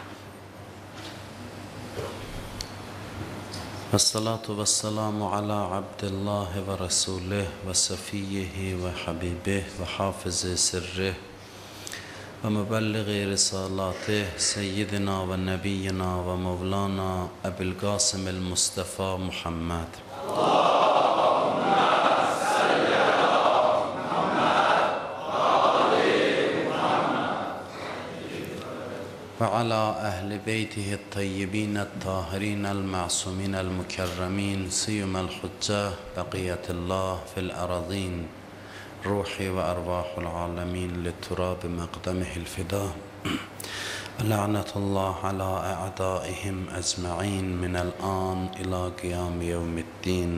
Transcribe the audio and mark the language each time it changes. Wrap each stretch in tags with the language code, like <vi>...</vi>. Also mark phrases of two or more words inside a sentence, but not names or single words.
<ar>والصلاة والسلام على عبد الله ورسوله وصفيه وحبيبه وحافظ سره ومبلغ رسالاته سيدنا ونبينا ومولانا أبي القاسم المصطفى محمد. وعلى أهل بيته الطيبين الطاهرين المعصومين المكرمين سيما الحجة بقية الله في الأراضين روحي وأرواح العالمين للتراب مقدمه الفداء ولعنة الله على أعدائهم أجمعين من الآن إلى قيام يوم الدين.</ar>